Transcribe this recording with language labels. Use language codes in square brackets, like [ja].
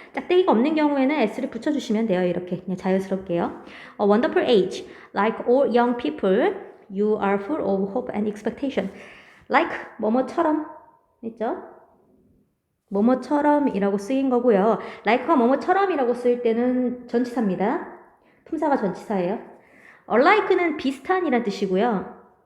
[ko] 짝대기가 없는 경우에는 s를 붙여주시면 돼요. 이렇게 그냥 자연스럽게요. [en] A wonderful age. Like all young people, you are full of hope and expectation. [ko] Like 뭐뭐처럼 있죠? 뭐뭐처럼이라고 쓰인 거고요. like가 뭐뭐처럼이라고 쓰일 때는 전치사입니다. 품사가 전치사예요. alike는 비슷한이란 뜻이고요.